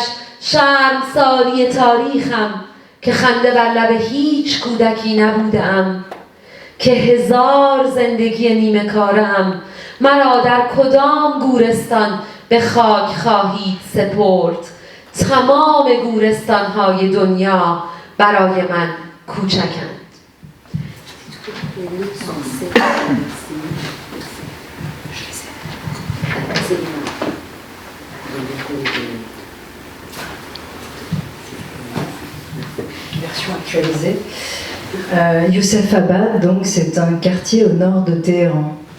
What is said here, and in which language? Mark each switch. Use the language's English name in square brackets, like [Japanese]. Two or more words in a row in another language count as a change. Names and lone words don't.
[Persian] شرمساری تاریخم که خنده بر لب هیچ کودکی نبودم. که هزار زندگی نیمه کارم. مرا در کدام گورستان به خاک خواهید سپرد؟ تمام گورستان‌های دنیا برای من کوچکند. [French] Version actualisée. Youssef Abad, donc, c'est un quartier au nord de Téhéran.